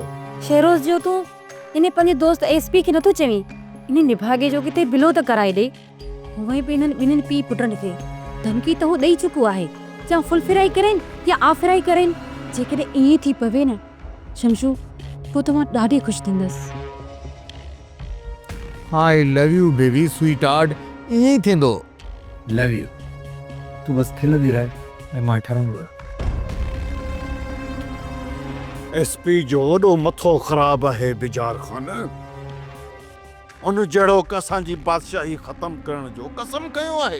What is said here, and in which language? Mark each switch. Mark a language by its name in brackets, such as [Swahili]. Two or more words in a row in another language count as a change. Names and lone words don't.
[Sindhi] शेरोज़ जो तूं इन पंहिंजे दोस्त एसपी खे नथो चवीं इन निभागे जो किथे बिलो त कराए ॾे? उहे बि इन्हनि ॿिन्हिनि पीउ पुटनि खे धमकी त हू ॾेई चुको आहे, या [English] full fry [Sindhi] करेनि या [English] half fry [Sindhi] करेनि। जेकॾहिं ईअं थी पवे न शमशू, पोइ त मां ॾाढी ख़ुशि थींदसि। [English] I love you baby sweet heart, [Sindhi] ईअं ई थींदो। [English] love you. [Sindhi] तू बस खिलंदी रहे ऐं मां ठहंदो। एसपी जो वॾो मथो ख़राब आहे बिजार खान। उन जहिड़ो असांजी बादशाही ख़तम करण जो कसम कयो आहे।